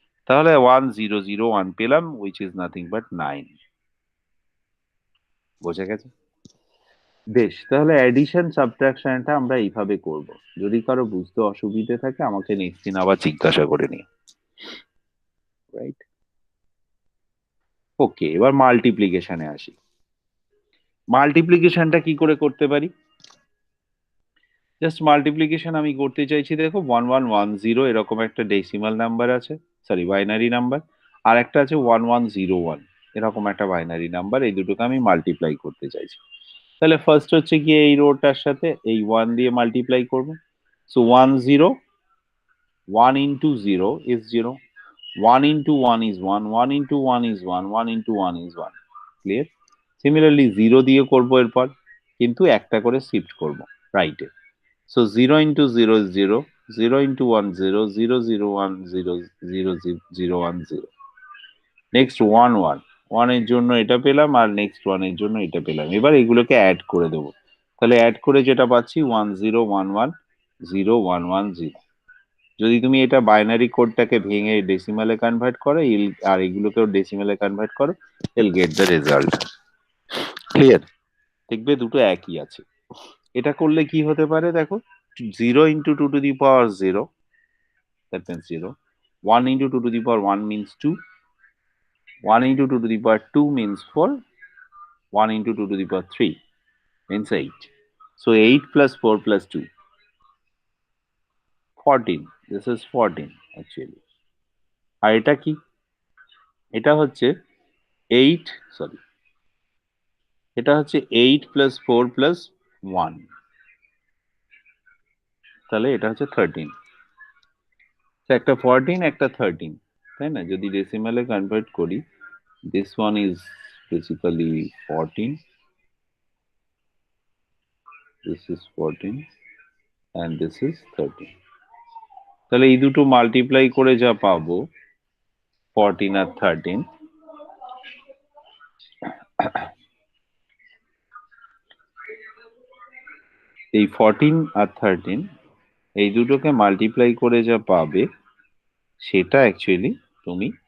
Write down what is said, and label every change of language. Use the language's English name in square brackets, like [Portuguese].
[Bangla] তাহলে 1 0 0 1 পেলাম, [English] which is nothing but 9। [Bangla] বোঝা গেছে? বেশ, তাহলে অ্যাডিশন সাবট্রাকশনটা আমরা এইভাবে করব। যদি কারো বুঝতে অসুবিধে থাকে আমাকে নেক্সট দিন আবার জিজ্ঞাসা করে নিও। রাইট? ওকে, এবার মাল্টিপ্লিকেশনে আসি। মাল্টিপ্লিকেশনটা কি করে করতে পারি? জাস্ট মাল্টিপ্লিকেশন আমি করতে চাইছি, দেখো 1110 এরকম একটা ডেসিমাল নাম্বার আছে, সরি বাইনারি নাম্বার, আর একটা আছে 1101 এরকম একটা বাইনারি নাম্বার, এই দুটোকে আমি মাল্টিপ্লাই করতে চাইছি। তাহলে ফার্স্ট হচ্ছে গিয়ে এই রোটার সাথে এই ওয়ান দিয়ে মাল্টিপ্লাই করবো। [English] So 10, 1 into 0 is 0, 1 into 1 is 1, 1 into 1 is 1, 1 into 1 is 1। [Bangla] Clear? Similarly 0 দিয়ে করবো এরপর, কিন্তু একটা করে শিফট করবো রাইটে। [English] So 0 into 0 is 0, 0 into 1 0, 0 0 1 0 0 0 1 0। [Bangla] Next 1 1, 1 এর জন্য এটা পেলাম, আর নেক্সট 1 এর জন্য এটা পেলাম। এবার এগুলোকে অ্যাড করে দেবো। তাহলে অ্যাড করে যেটা পাচ্ছি 1 0 1 1 0 1 1 0। যদি তুমি এটা বাইনারি কোডটাকে ভেঙে ডেসিমালে কনভার্ট করো, আর এগুলোকেও ডেসিমালে কনভার্ট করো, [English] I'll get the result. [Bangla] ক্লিয়ার? দেখবে দুটো একই আছে। এটা করলে কি হতে পারে দেখো, [English] 0 into 2 to the power 0, that means 0, 1 into 2 to the power 1 means 2, 1 into 2 to the power 2 means 4, 1 into 2 to the power 3 means 8. So 8 plus 4 plus 2, 14. This is 14 actually. [Bangla] আর এটা কি? এটা হচ্ছে 8, সরি, এটা হচ্ছে 8 plus 4 plus 1, তাহলে এটা হচ্ছে 13। একটা 14 একটা 13, তাই না? যদি ডেসিমালে কনভার্ট করি, [English] this one is basically 14, this is 14 and this is 13। [Bangla] তাহলে এই দুটো মাল্টিপ্লাই করে যা পাবো 14 আর 13, এই 14 আর 13 এই দুটোকে মাল্টিপ্লাই করে যা পাবে সেটা অ্যাকচুয়ালি তুমি